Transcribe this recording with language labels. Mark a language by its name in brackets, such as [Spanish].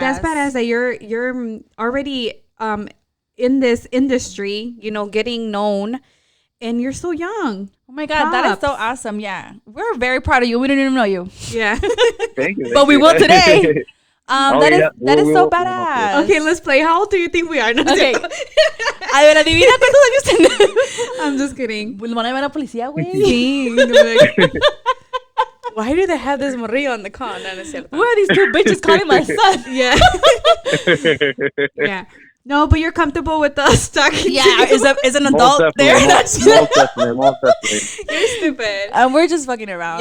[English] That's badass that you're already in this industry, getting known, and you're so young. Oh my God, that is so awesome. Yeah. We're very proud of you. We didn't even know you. Yeah. Thank you. But we will today. That is so badass. Okay, let's play. How old do you think we are? No, okay. [Spanish] A ver, adivina cuántos años tenemos. [English] I'm just kidding. [Spanish] Pues van a llevar a la policía, güey. Sí. [English] Why do they have this morrillo on the call? [Spanish] No, no es cierto. [English] Who are these two bitches calling my son? Yeah. Yeah. No, but you're comfortable with us talking. Yeah, is an adult there? Most definitely. You're stupid. And we're just fucking around.